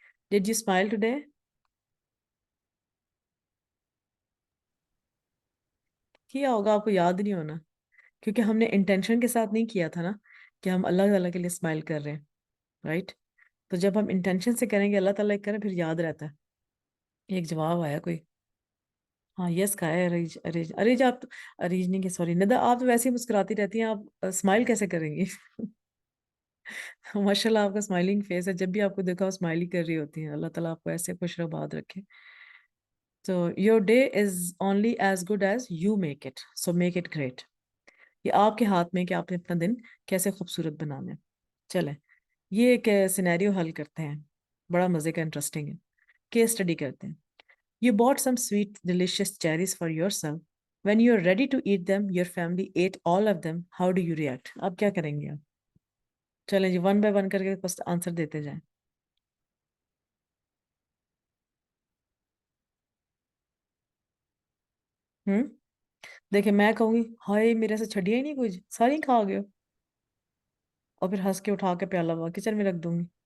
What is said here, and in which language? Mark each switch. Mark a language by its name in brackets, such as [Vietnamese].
[English] Did you smile today? [Urdu] کیا ہوگا، آپ کو یاد نہیں ہونا، کیونکہ ہم نے انٹینشن کے ساتھ نہیں کیا تھا نا کہ ہم اللہ تعالیٰ کے لیے اسمائل کر رہے ہیں، رائٹ؟ تو جب ہم انٹینشن سے کریں گے اللہ تعالیٰ کریں پھر یاد رہتا ہے. ایک جواب آیا کوئی. ہاں یس کا ہے. اریج اریج اریج آپ اریج نہیں کہ سوری ندا آپ تو ویسے ہی مسکراتی رہتی ہیں, آپ اسمائل کیسے کریں گی؟ ماشاء اللہ آپ کا اسمائلنگ فیس ہے, جب بھی آپ کو دیکھا اسمائل ہی کر رہی ہوتی ہیں. اللہ تعالیٰ آپ کو ایسے خوش رباد رکھے. [English] تو your day is only as good as you make it, so make it great. [Urdu] یہ آپ کے ہاتھ میں کہ آپ نے اپنا دن کیسے خوبصورت بنانا ہے. چلیں یہ ایک سینیریو حل کرتے ہیں, بڑا مزے کا انٹرسٹنگ ہے. کیس اسٹڈی کرتے ہیں. [English] You bought some sweet, delicious cherries for yourself. When you're ready to eat them, your family ate all of them. How do you react? [Urdu] اب کیا کریں گے آپ؟ چلیں جی ون بائی ون کر کے بس آنسر دیتے جائیں. دیکھیں میں کہوں گی ہائے میرے سے چھڑیا ہی نہیں کچھ, ساری کھا گئے ہو, اور پھر ہنس کے اٹھا کے پیالہ ہوا کچن میں رکھ دوں گی.